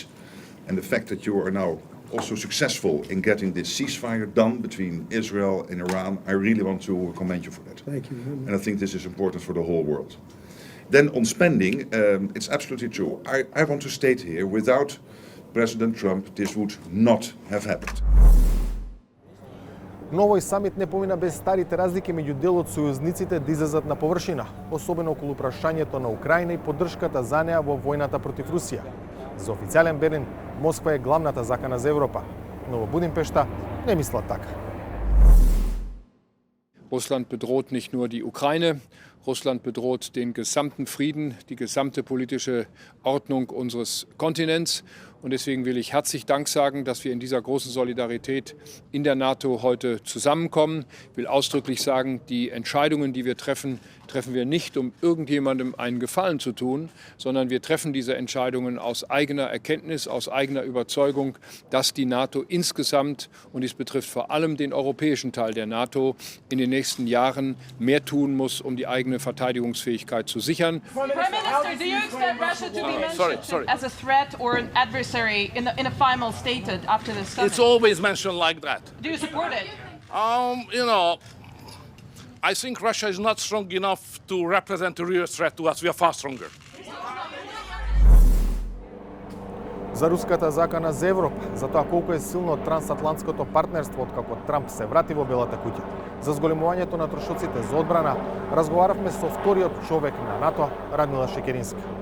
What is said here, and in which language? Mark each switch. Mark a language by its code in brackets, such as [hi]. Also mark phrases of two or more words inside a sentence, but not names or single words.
[en] And the fact that you are now also successful in getting this ceasefire done between Israel and Iran, I really want to commend you for that. Thank you. And I think this is important for the whole world. Then on spending, it's absolutely true. I want to state here, without President Trump, this would not have happened. [mk] Но овој самит не помина без старите разлики меѓу дел од сојузниците да излезат на површина, особено околу прашањето на Украина и поддршката за неа во војната против Русија. За официјален Берлин, Москва е главната закана за Европа, но во Будимпешта не мислат така. [de] Russland bedroht nicht nur die Ukraine, Russland bedroht den gesamten Frieden, die gesamte politische Ordnung unseres Kontinents. Und deswegen will ich herzlich Dank sagen, dass wir in dieser großen Solidarität in der NATO heute zusammenkommen. Ich will ausdrücklich sagen, die Entscheidungen, die wir treffen, treffen wir nicht, um irgendjemandem einen Gefallen zu tun, sondern wir treffen diese Entscheidungen aus eigener Erkenntnis, aus eigener Überzeugung, dass die NATO insgesamt, und dies betrifft vor allem den europäischen Teil der NATO, in den nächsten Jahren mehr tun muss, um die eigene Verteidigungsfähigkeit zu sichern. [en] Prime Minister, do you expect Russia to be mentioned as a threat or an adversary in a final statement after this summit? It's always mentioned like that. Do you support it? You know, I think Russia is not strong enough to represent a real threat to us. We are far stronger. [mk] За руската закана за Европа, за тоа колку е силно трансатлантското партнерство откако Трамп се врати во Белата куќа, за зголемувањето на трошоците за одбрана, разговаравме со вториот човек на НАТО, Радмила Шекеринска.